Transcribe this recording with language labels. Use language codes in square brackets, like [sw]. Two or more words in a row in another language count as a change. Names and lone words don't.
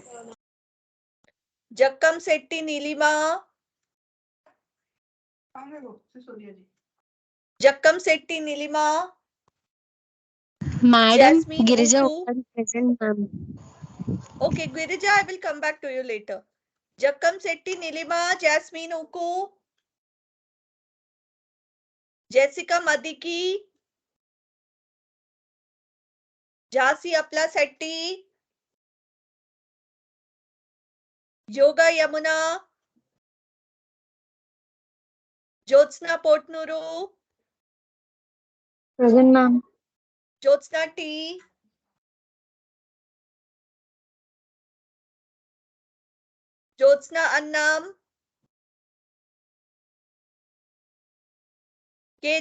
[en] Jakkam Setti Nilima, Jakkam Setti Nilima, Madam Jasmine Girija Uku. present, ma'am. Okay, Girija, I will come back to you later. Jakkam Setti Nilima, Jasmine Uku, Jessica Madiki, Jhansi Apla Setti, Yoga Yamuna, Jyotsna Potnuru, Present, ma'am. Jyotsna T, Jyotsna Annam, K.